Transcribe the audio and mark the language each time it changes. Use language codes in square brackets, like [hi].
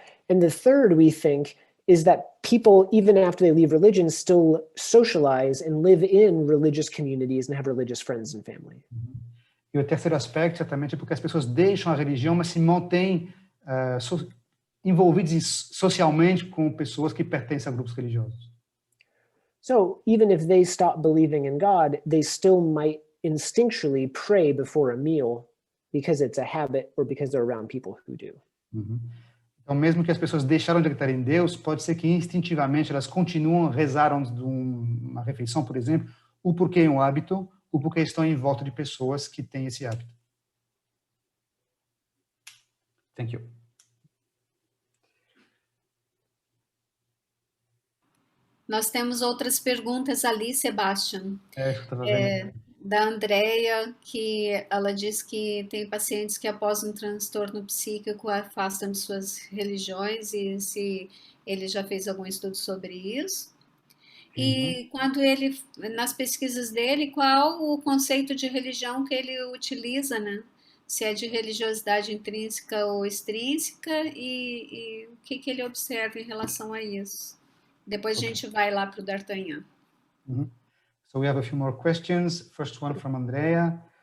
[en] And the third, we think, is that people, even after they leave religion, still socialize and live in religious communities and have religious friends and family. [pt] E o terceiro aspecto, certamente, é porque as pessoas deixam a religião, mas se mantêm envolvidos socialmente com pessoas que pertencem a grupos religiosos. [en] So even if they stop believing in God, they still might instinctually pray before a meal because it's a habit or because they're around people who do. [pt] Então, mesmo que as pessoas deixaram de acreditar em Deus, pode ser que instintivamente elas continuam a rezar antes de uma refeição, por exemplo, ou porque é um hábito, ou porque estão em volta de pessoas que têm esse hábito. [en] Thank you. [pt] Nós temos outras perguntas ali, Sebastian. Eu estava vendo. Da Andrea, que ela diz que tem pacientes que após um transtorno psíquico afastam de suas religiões e se ele já fez algum estudo sobre isso. E quando ele, nas pesquisas dele, qual o conceito de religião que ele utiliza, né? Se é de religiosidade intrínseca ou extrínseca e o que ele observa em relação a isso. Depois a gente vai lá para o D'Artagnan. [en] So we have a few more questions. First one from Andrea.